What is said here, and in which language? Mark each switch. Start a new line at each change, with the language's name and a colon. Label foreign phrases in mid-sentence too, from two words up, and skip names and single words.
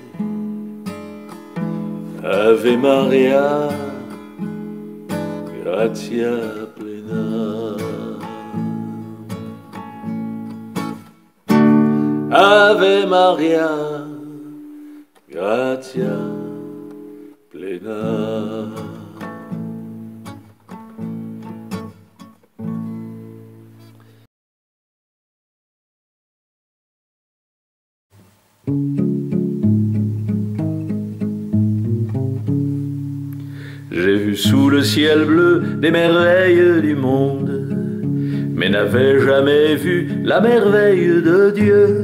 Latin: Ave Maria, gratia plena. Ave Maria, gratia plena.
French: J'ai vu sous le ciel bleu des merveilles du monde, mais n'avais jamais vu la merveille de Dieu.